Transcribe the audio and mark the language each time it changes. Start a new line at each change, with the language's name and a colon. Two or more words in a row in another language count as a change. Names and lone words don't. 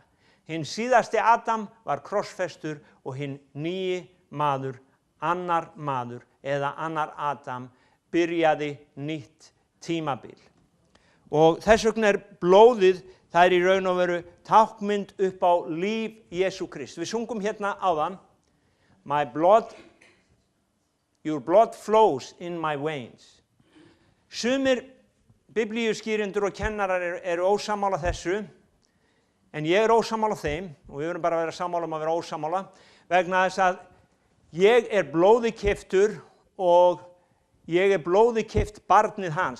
Icelandic: Hinn síðasti Adam var krossfestur og hinn nýi maður, annar maður eða annar Adam, byrjaði nýtt tímabil. Og þess vegna er blóðið, það er í raun og veru tákmynd upp á líf Jesú Krist. Við sungum hérna áðan,
English: your blood flows in my veins.
Icelandic: Sumir biblíuskýrendur og kennarar eru ósammála þessu, en ég er ósammála þeim, og við verðum bara að vera sammála að vera ósammála, vegna þess að ég er blóði keyptur og ég er blóði keypt barnið hans.